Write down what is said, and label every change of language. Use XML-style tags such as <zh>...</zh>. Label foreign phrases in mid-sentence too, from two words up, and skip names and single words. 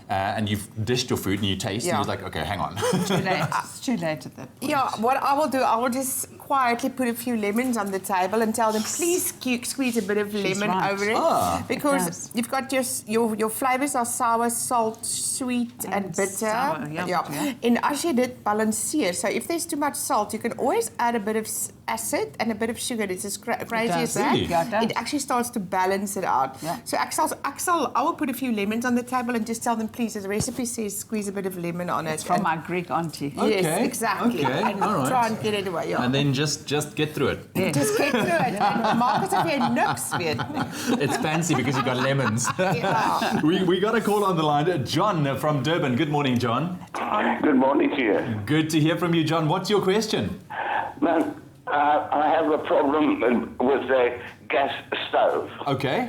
<en>And you've dished your food and you taste, and you're like, okay, hang on. It's too late. It's too late at that point. Yeah, what I will do, I will just quietly put a few lemons on the table and tell them, please squeeze a bit of lemon over it. Because you've got your flavours are sour, salt, sweet and bitter. Sour,</en> <af>And as jy dit balanceer,</af> <en>so if there's too much salt, you can always add a bit of acid and a bit of sugar. It's as crazy as that. Really? Yeah, it actually starts to balance it out. Yeah. So I will put a few lemons on the table and just tell them, please, the recipe says squeeze a bit of lemon on it. It's from my Greek auntie. Yes, exactly. Okay. And All right. try and get it away. And then just get through it. Yeah. Just get through it.</en> <af>And maak asof jy niks weet.</af> <en>It's fancy because you've got lemons. Yeah. we got a call on the line. John from Durban. Good morning, John. Good morning to you. Good to hear from you, John. What's your question? Man, I have a problem with the gas stove. Okay.</en>